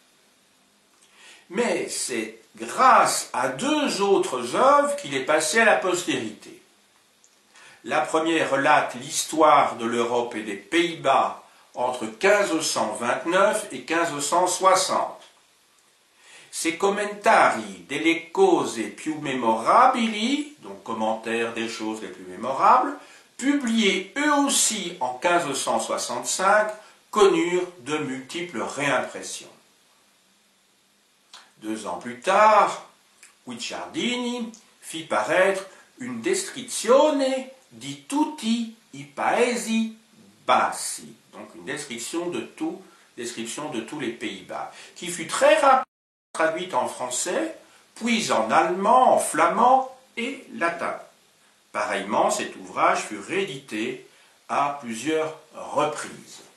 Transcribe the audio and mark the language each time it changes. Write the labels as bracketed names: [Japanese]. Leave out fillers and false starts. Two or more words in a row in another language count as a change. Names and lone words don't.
[French] Mais c'est grâce à 2 autres œuvres qu'il est passé à la postérité. La première relate l'histoire de l'Europe et des Pays-Bas entre 1529 et 1560. Ses commentari delle cose più memorabili, donc commentaires des choses les plus mémorables, publiés eux aussi en 1565, connurent de multiples réimpressions. 2 ans plus tard, Guicciardini fit paraître une descrizione di tutti i paesi bassi, donc une description de tous les Pays-Bas, qui fut très rapidement traduite en français, puis en allemand, en flamand et latin. Pareillement, cet ouvrage fut réédité à plusieurs reprises.